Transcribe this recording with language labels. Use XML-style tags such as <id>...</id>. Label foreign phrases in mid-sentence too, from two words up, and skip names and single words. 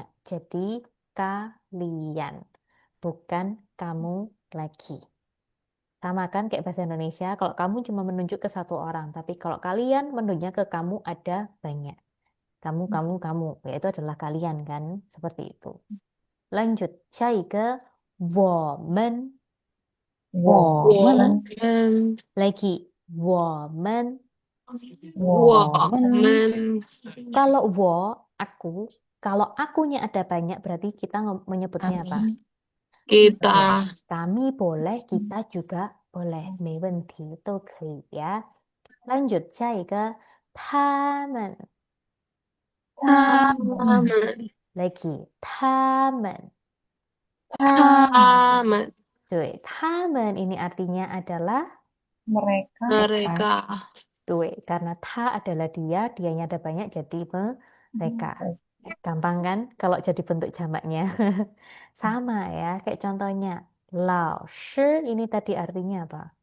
<id>Jadi kalian, bukan kamu lagi. Sama kan kayak bahasa Indonesia, kalau kamu cuma menunjuk ke satu orang, tapi kalau kalian menunjuknya ke kamu ada banyak. Kamu, yaitu adalah kalian kan, seperti itu. Lanjut,</id> <zh>下一个我们 Woman, lagi 我们 Woman.</zh> <id>kalau aku kalau akunya ada banyak berarti kita menyebutnya apa? Kita. Kami boleh, kita juga boleh.</id> <zh>没问题，都可以呀。lanjut 下一个他们 Taman. lagi 他们 Taman. 对他们</zh> <id>ini artinya adalah mereka, Mereka. karena ta adalah dia, dianya ada banyak jadi mereka. Gampang kan kalau jadi bentuk jamaknya. Sama ya, kayak contohnya lao shi ini tadi artinya apa?</id>